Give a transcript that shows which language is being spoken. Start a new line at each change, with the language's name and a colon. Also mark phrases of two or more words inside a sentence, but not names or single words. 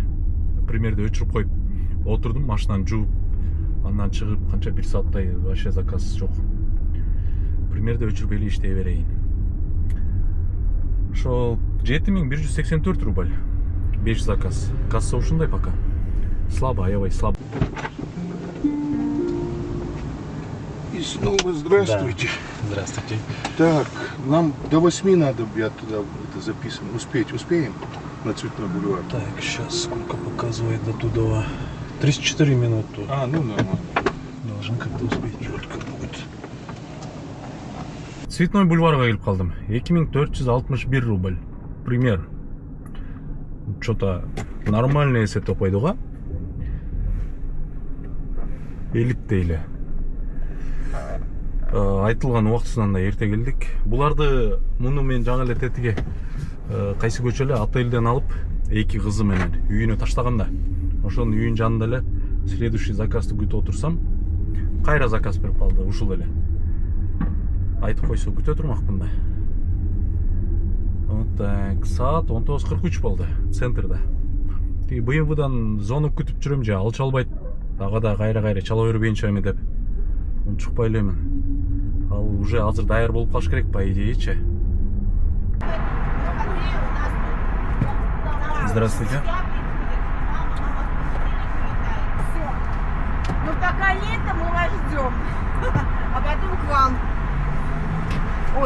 Kyrgyz: Примерди өчүрүп коюп отурдум, машинаны жууп, андан чыгып канча 1 сааттай вообще заказ жок. Примерди өчүрбөй эле иштей берейин. Ошол 7184 рубль. 5 заказ. Касса ушундай пока. Слабо, аябай слабо.
Russian: И снова здравствуйте. Да. Здравствуйте. Так, нам до 8 надо, я туда это записываю. Успеем на Цветной бульвар? Так, сейчас сколько показывает до туда? 34 минуты. Ну нормально. Должен как-то успеть. Четко будет.
Kyrgyz: Цветной бульварга келип калдым. 2461 рубль. Пример.
Russian: Что-то нормальный
Kyrgyz: эсептеп койду го. Элит дейле. Айтылган убактысынан да эрте келдик. Буларды муну мен жаңы эле тетиге кайсы көчө эле отелден алып, 2 кызы менен үйүнө таштаганда. Ошонун үйүнүн жанында эле следующий заказды күтүп отурсам, кайра заказ берип калды ушул эле. Айтып койсо күтө турмакмын да.
Russian: Вот так,
Kyrgyz: саат 19:43 болду центрде. Тиги БМВдан зонуп күтүп жүрөм же, алча албайт. Дагы да кайра чала бербейинчи эми деп. Унчукпай элемин. Ал уже азыр даяр болуп калыш керек по идеечи.
Russian: Здравствуйте. Ну пока лето мы вас ждем, а потом к вам. Ой,